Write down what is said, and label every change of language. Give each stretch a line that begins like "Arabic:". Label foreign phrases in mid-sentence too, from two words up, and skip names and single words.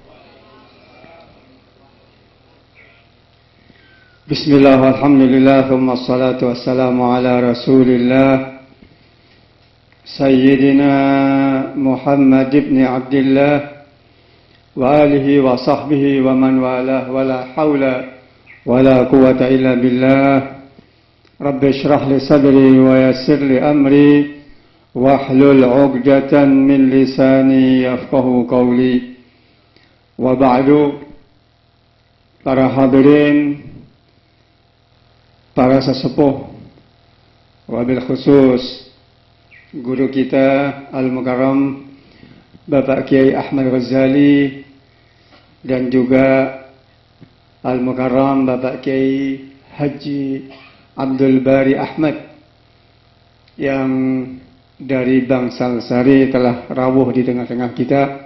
Arabic: بسم الله والحمد لله ثم الصلاة والسلام على رسول الله سيدنا محمد بن عبد الله وآله وصحبه ومن والاه ولا حول ولا قوة إلا بالله. رب اشرح لي صدري ويسر لي أمري واحلل عقدة من لساني يفقه قولي. وبعد,
Indonesian: para hadirin, para sesepuh,
Arabic: وبالخصوص
Indonesian: guru kita Al-Mukarram Bapak Kiai Ahmad Ghazali dan juga Al-Mukarram Bapak Kiai Haji Abdul Bari Ahmad yang dari Bangsal Sari telah rawuh di tengah-tengah kita.